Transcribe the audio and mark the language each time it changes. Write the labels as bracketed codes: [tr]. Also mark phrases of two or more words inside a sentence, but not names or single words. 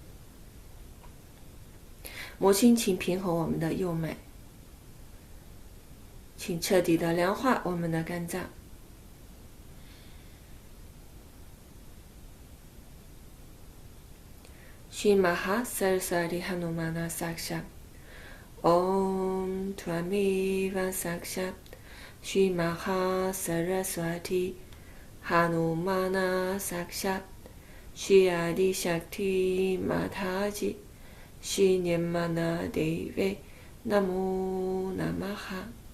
[zh] 母亲，请平衡我们的右脉，请彻底的凉化我们的肝脏。 [sa] श्री महा सरस्वती हनुमान साक्षात् ॐ त्वमेव साक्षात् श्री महा सरस्वती हनुमान साक्षात् श्री आदि शक्ति माताजी श्री निर्मला देवी नमो नमः.